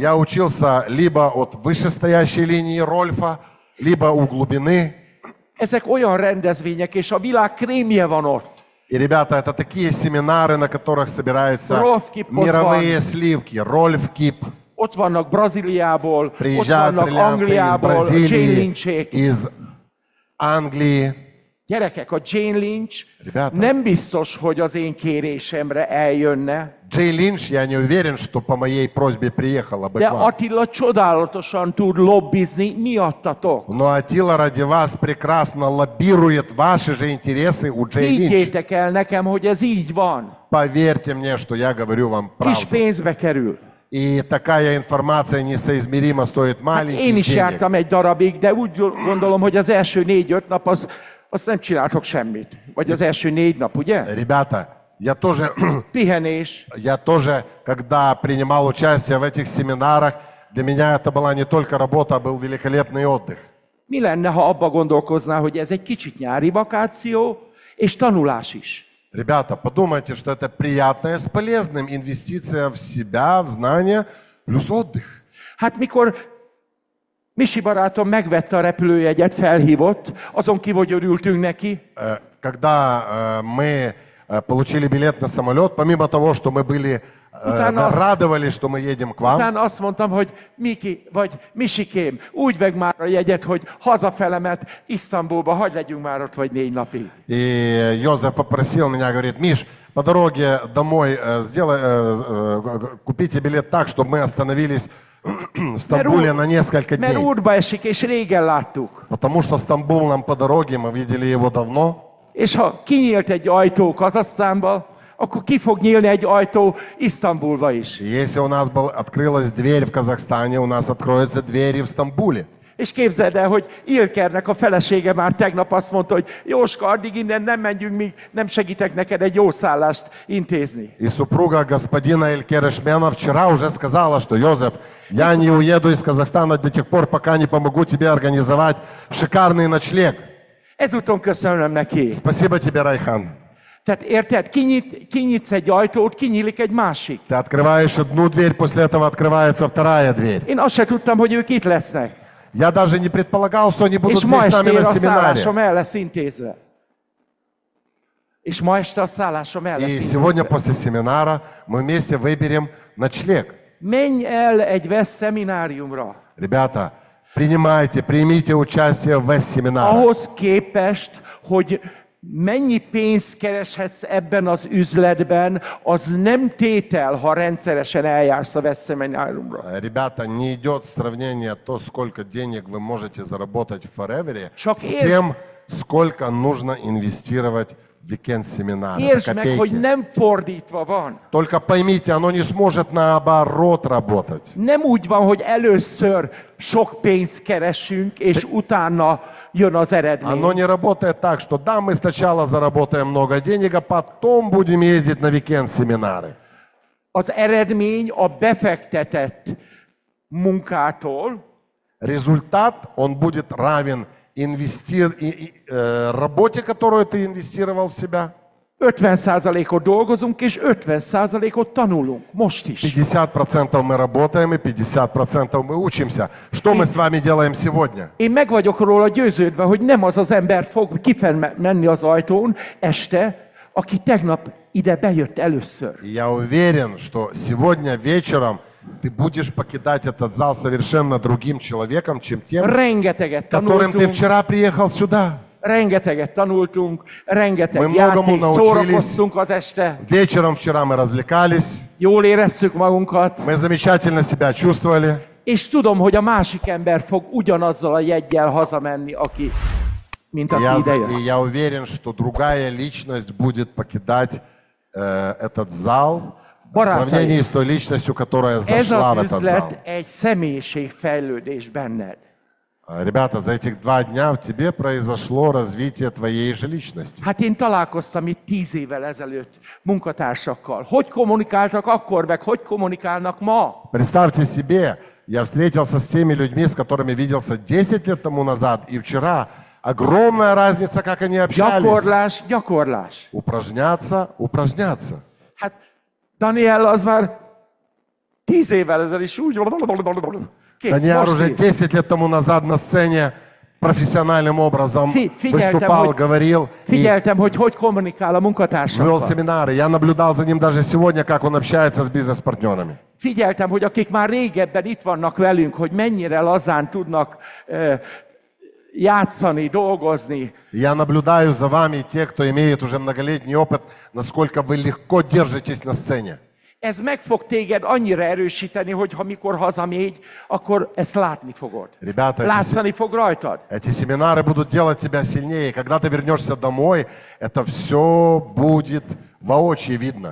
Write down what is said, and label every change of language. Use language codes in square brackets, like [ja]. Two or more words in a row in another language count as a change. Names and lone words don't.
[ru] я учился либо от вышестоящей линии Рольфа, либо у глубины. [hu] Ezek olyan rendezvények, és a világ krémje van ott. [ru] И, ребята, это такие семинары, на которых собираются Rolf Kip мировые сливки. Рольф Кип. [hu] Ott vannak Brazíliából, ott [ru] Приезжают [hu] vannak [ru] бриллианты из [hu] Angliából, Jane [ru] Бразилии, [hu] Lynch-ék. [ru] из Англии. [hu] Gyerekek, a Jane Lynch [ru] Rебята. [hu] nem biztos, hogy az én kérésemre eljönne, [ru] Джей Линч, я не уверен, что по моей просьбе приехала бы [hu] de [ru] к вам. [hu] Attila csodálatosan tud lobbizni miattatok. [ru] Но Атила ради вас прекрасно лоббирует ваши же интересы у Джей Линч. [hu] Higgyétek el nekem, hogy ez így van. [ru] Поверьте мне, что я говорю вам [hu] Kis [ru] правду. [hu] pénzbe kerül. [ru] И такая информация несоизмеримо стоит [hu] Hát [ru] маленьких [hu] én is [ru] денег. [hu] jártam egy darabig, de úgy gondolom, hogy az első 4-5 nap azt nem csináltok semmit. Vagy az első 4 nap, ugye? [ru] Rебята, я [hu] Pihenés. [ru] тоже, когда принимал участие в этих семинарах, для меня это была не только работа, а был великолепный отдых. [hu] Mi lenne, ha abba gondolkoznál, hogy ez egy kicsit nyári vakáció, és tanulás is? [ru] Ребята, подумайте, что это приятное с полезным, инвестиция в себя, в знания, плюс отдых. [hu] Hát mikor Misi barátom megvette a repülőjegyet, felhívott, azon kívül, hogy örültünk neki. [ru] Когда мы получили билет на самолет, помимо того, что мы были радовались, что мы едем к вам. [hu] Utána azt mondtam, hogy Miki, vagy Misikém, úgy veg már a jegyet, hogy hazafelemet Isztambulba, hagy legyünk már ott vagy 4 napig. [ru] И Йозеф попросил меня, говорит: Миш, по дороге домой купите билет так, чтобы мы остановились в Стамбуле на несколько дней. [hu] Mert útba esik, és régen láttuk. [ru] Потому что Стамбул нам по дороге, мы видели его давно. [hu] És ha kinyílt egy ajtó Kazahsztánba, akkor ki fog nyílni egy ajtó Isztambulba is. [ru] Если у нас открылась дверь в Казахстане, у нас откроются двери в Стамбуле. [hu] És képzeld el, hogy Ilkernek a felesége már tegnap azt mondta, hogy Jóska, addig innen nem menjünk, míg nem segítek neked egy jó szállást intézni. [ru] И супруга господина Илькера Шмена вчера уже сказала, что Йозеф, я не уеду из Казахстана до тех пор, пока не помогу тебе организовать шикарный ночлег. [hu] Ezúton köszönöm neki. [ru] Спасибо тебе, Райхан. [hu] Tehát érted, kinyitsz egy ajtót, kinyílik egy másik. [ru] Ты открываешь одну дверь, после этого открывается вторая дверь. [hu] Én azt se tudtam, hogy ők itt lesznek. [ru] Я даже не предполагал, что они будут [hu] És ma [ru] здесь с нами [hu] estére [ru] на [hu] a szállásom [ru] семинаре. [hu] el lesz intézve. És ma este a szállásom el lesz [ru] И [hu] intézve. [ru] сегодня после семинара мы вместе выберем ночлег. [hu] Menj el egy VESZ szemináriumra. [ru] Ребята, примите участие в семинарах. [hu] Ahhoz képest, hogy mennyi pénzt kereshetsz ebben az üzletben, az nem tétel, ha rendszeresen eljársz a veszemináriumra. [ru] Rебята, не идет сравнение то, сколько денег вы можете заработать в Forever, [hu] Csak [ru] с тем, сколько нужно инвестировать в weekend-семинары. [hu] Értsd meg, hogy nem fordítva van. [ru] Только поймите, оно не сможет наоборот работать. [hu] Nem úgy van, hogy először sok pénzt keresünk, és utána jön az eredmény. [ru] Оно не работает так, что да, мы сначала заработаем много денег, а потом будем ездить на weekend-семинары. [hu] Az eredmény a befektetett munkától, [ru] Результат, он будет равен работе, которую ты инвестировал в себя. [hu] 50%-ot dolgozunk, és 50%-ot tanulunk. Most is. [ru] 50% мы работаем, и 50% мы учимся. Что мы с вами делаем сегодня? [hu] Én meg vagyok róla győződve, hogy nem az az ember fog menni az ajtón este, aki tegnap ide bejött először. [ru] Я уверен, что сегодня вечером ты будешь покидать этот зал совершенно другим человеком, чем тем, [hu] Rengeteget [ru] которым ты [hu] tanultunk, [ru] вчера приехал сюда. [hu] rengeteget tanultunk, rengeteg [ru] Мы многому [hu] játék, [ru] научились. [hu] szórakoztunk az este, [ru] Вечером вчера мы развлекались, [hu] jól éreztük magunkat, [ru] мы замечательно себя чувствовали. [hu] és tudom, hogy a másik ember fog ugyanazzal a jeggyel hazamenni, mint aki ide jött. [ru] И я уверен, что другая личность будет покидать этот зал в сравнении с той личностью, которая [hu] Ez [ru] зашла в [hu] az [ru] этот зал. [hu] üzlet egy személyiségfejlődés benned. [ru] Rебята, за этих 2 дня в тебе произошло развитие твоей же личности. [hu] Hát én találkoztam itt 10 évvel ezelőtt munkatársakkal. Hogy kommunikáltak akkor, meg hogy kommunikálnak ma? [ru] Представьте себе, я встретился с теми людьми, с которыми виделся 10 лет тому назад и вчера. Огромная разница, как они общались. [hu] Gyakorlás, gyakorlás. [ru] Упражняться, упражняться. [hu] Hát Daniel az már 10 évvel ezelőtt is úgy... Kész, [ru] Даниэль [hu] most [ru] уже [hu] így. [ru] 10 лет тому назад на сцене профессиональным образом выступал, [hu] hogy, [ru] говорил и [hu] figyeltem, hogy kommunikál a [ru] вел [hu] munkatársakkal. [ru] семинары. Я наблюдал за ним даже сегодня, как он общается с бизнес-партнерами. [hu] Figyeltem, hogy akik már régebben itt vannak velünk, hogy mennyire lazán tudnak játszani, dolgozni. [ru] Я наблюдаю за вами, те, кто имеет уже многолетний опыт, насколько вы легко держитесь на сцене. [hu] Ez meg fog téged annyira erősíteni, hogy ha mikor hazamégy, akkor ezt látni fogod. [ru] Rебята, [hu] Látszani fog rajtad. [ru] эти семинары будут делать тебя сильнее. Когда ты вернешься домой, это все будет воочию видно.